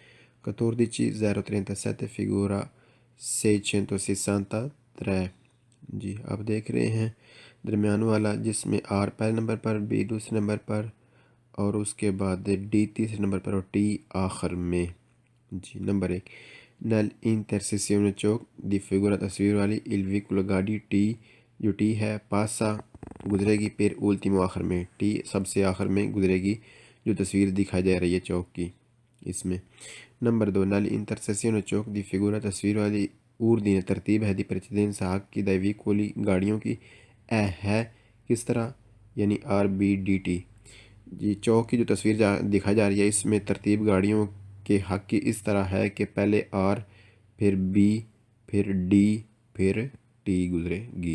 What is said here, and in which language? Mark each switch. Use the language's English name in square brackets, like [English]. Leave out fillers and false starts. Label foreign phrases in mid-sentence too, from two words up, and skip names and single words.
[Italian] 1437 figura 663۔ [Urdu] جی آپ دیکھ رہے ہیں درمیان والا جس میں آر پہلے نمبر پر، بی دوسرے نمبر پر اور اس کے بعد ڈی تیسرے نمبر پر اور ٹی آخر میں۔ جی نمبر 1، [Italian] nell'intersezione ciò di figura [Urdu] تصویر والی [Italian] il vicolo [Urdu] گاڑی ٹی جو ٹی ہے پاسا گزرے گی پھر ultimo آخر میں، ٹی سب سے آخر میں گزرے گی جو تصویر دکھائی جا رہی ہے چوک کی اس میں۔ نمبر 2، [Italian] nell'intersezione ciò di figura [Urdu] تصویر والی اردین ترتیب ہے [Italian] di precedenza [Urdu] حق کی [Italian] dai vicoli [Urdu] گاڑیوں کی ہے کس طرح یعنی آر بی ڈی ٹی۔ جی چوک کی جو تصویر دکھائی جا رہی ہے اس میں ترتیب گاڑیوں کے حق کی اس طرح ہے کہ پہلے آر پھر بی پھر ڈی پھر ٹی گزرے گی۔